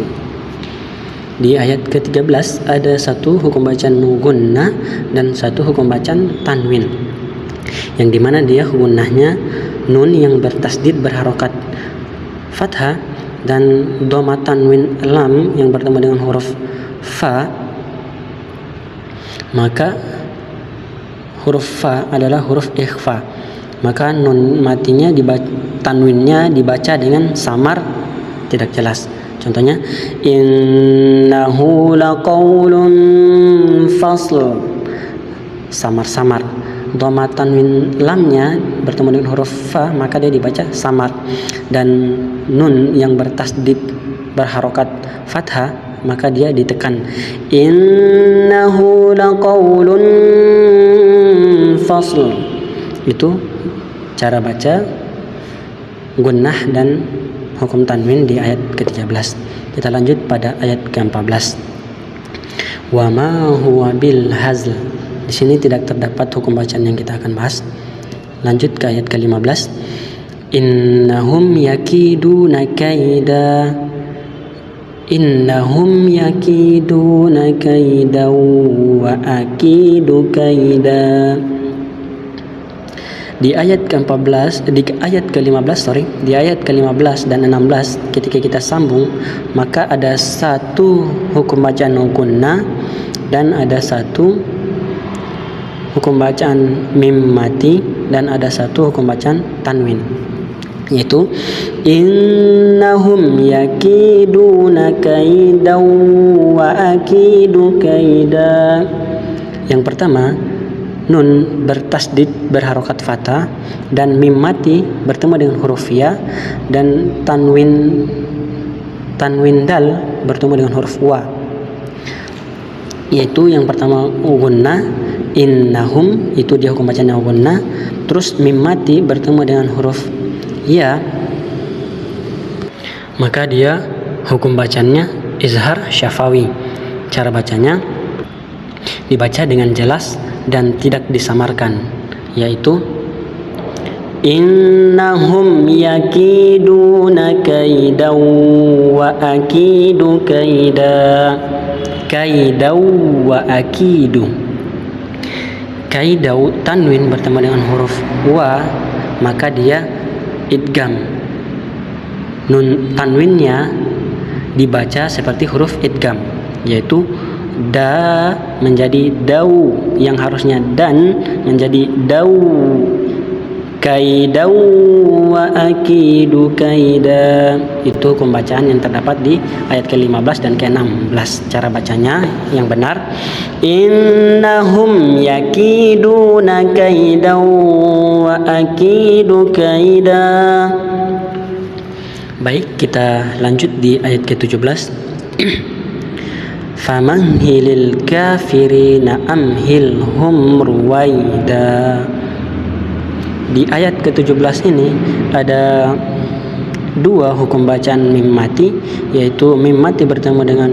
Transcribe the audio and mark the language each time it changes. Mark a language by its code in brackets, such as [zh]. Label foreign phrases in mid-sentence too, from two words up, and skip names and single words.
[id] Di ayat ke-13 ada satu hukum bacaan gunnah dan satu hukum bacaan tanwin, yang dimana dia gunnahnya nun yang bertasdid berharokat fathah dan dhamma tanwin lam yang bertemu dengan huruf fa, maka huruf fa adalah huruf ikhfa, maka nun matinya tanwinnya dibaca dengan samar, tidak jelas. [ar] Contohnya إنه لقول فصل, samar-samar. [id] Dhamma tanwin lamnya bertemu dengan huruf fa, maka dia dibaca samar, dan nun yang bertasdid berharokat fathah maka dia ditekan. [ar] إنه لقول فصل. [id] Itu cara baca gunnah dan hukum tanwin di ayat ke-13. Kita lanjut pada ayat ke-14. [ar] وما هو بالهزل. [id] Di sini tidak terdapat hukum bacaan yang kita akan bahas. Lanjut ke ayat ke-15. [ar] إنهم يكيدون كيدا. إنهم يكيدون كيدا وأكيد كيدا. [id] Di ayat ke-15, di ayat ke-15 dan 16 ketika kita sambung, maka ada satu hukum bacaan gunnah dan ada satu hukum bacaan mim mati dan ada satu hukum bacaan tanwin, yaitu [ar] إنهم يكيدون كيدا وأكيد كيدا. [id] Yang pertama, nun bertasdid berharokat fathah dan mim mati bertemu dengan huruf ya, dan tanwin dal bertemu dengan huruf wa, yaitu yang pertama gunnah innahum, itu dia hukum bacanya gunnah. Terus mim mati bertemu dengan huruf ya, maka dia hukum bacanya [ar] إظهار شفوي. [id] Cara bacanya dibaca dengan jelas dan tidak disamarkan, yaitu [ar] إنهم يكيدون كيدا وأكيد كيدا. كيدا وأكيد. [id] Kaida tanwin bertemu dengan huruf wa, maka dia idgham. Nun tanwinnya dibaca seperti huruf idgham, yaitu da menjadi dau, yang harusnya dan menjadi dau. [ar] كيدا وأكيد كيدا. [id] Itu pembacaan yang terdapat di ayat ke-15 dan ke-16. Cara bacanya yang benar, [ar] إنهم يكيدون كيدا وأكيد كيدا. [id] Baik, kita lanjut di ayat ke-17. [ar] فمهل الكافرين أمهلهم رويدا. [id] Di ayat ke-17 ini ada dua hukum bacaan mim mati, yaitu mim mati bertemu dengan